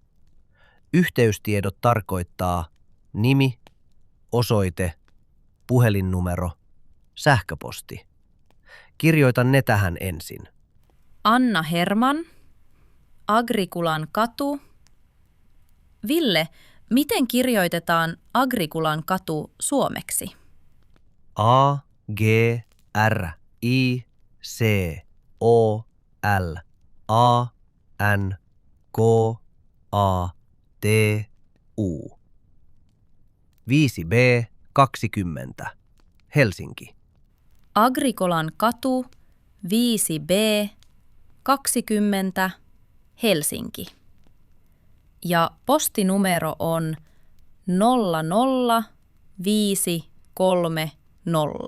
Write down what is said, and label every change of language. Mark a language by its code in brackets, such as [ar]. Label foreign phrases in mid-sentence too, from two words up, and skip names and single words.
[fi] Yhteystiedot tarkoittaa nimi, osoite, puhelinnumero, sähköposti. Kirjoita ne tähän ensin. Anna Herman, Agrikulan katu. Ville, miten kirjoitetaan Agrikulan katu suomeksi? A, G, R, I, C, O, L, A, N, K, A, T, U. 5B 20. Helsinki. Agrikolan katu 5B 20 Helsinki. Ja postinumero on 00530.